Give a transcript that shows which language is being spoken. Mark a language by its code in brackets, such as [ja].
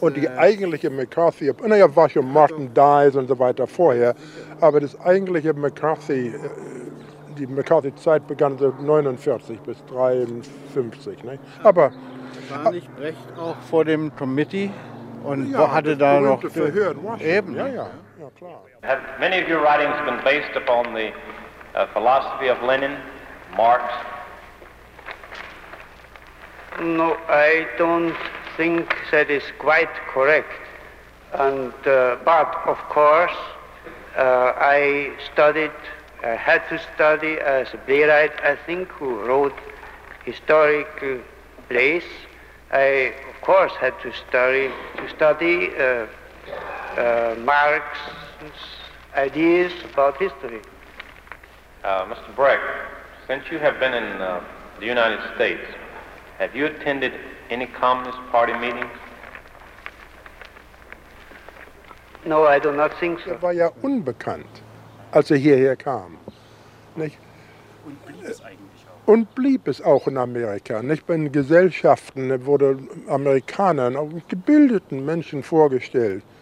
[de] und die eigentliche McCarthy, naja, war schon Martin Dies und so weiter vorher, aber das eigentliche McCarthy, die McCarthy-Zeit begann so 49 bis 53, nicht? Aber war nicht Brecht auch vor dem Committee und ja, hatte da noch Verhör in Washington. Eben, ja, klar. [en] Have many of your writings been based upon the philosophy of Lenin, Marx? No, I don't think that is quite correct. And but of course, I studied had to study as a playwright, I think, who wrote historical plays. I, of course, had to study Marx's ideas about history. Mr. Breck, since you have been in the United States, have you attended any Communist Party meetings? No, I do not think so. [de] Er war ja unbekannt, als er hierher kam. Nicht? Und blieb es eigentlich auch. Und blieb es auch in Amerika. Nicht? Bei den Gesellschaften wurde Amerikanern, auch gebildeten Menschen vorgestellt.